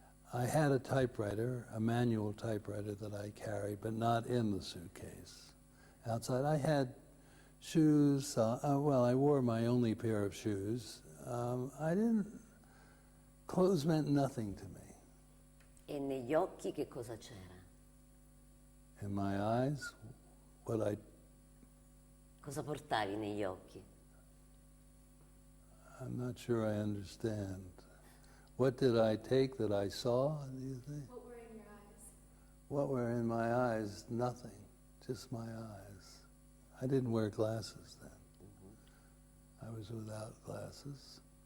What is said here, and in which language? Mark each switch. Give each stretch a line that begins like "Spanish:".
English: I had a typewriter, a manual typewriter that I carried, but not in the suitcase. Outside, I had shoes. Well, I wore my only pair of shoes. Clothes meant nothing to me.
Italian: E negli occhi che cosa c'era?
English: In my eyes,
Italian: Cosa portavi negli occhi?
English: I'm not sure I understand. What did I take that I saw, do you think? What were in your eyes? What were in my eyes? Nothing, just my eyes. I didn't wear glasses then. I was without glasses.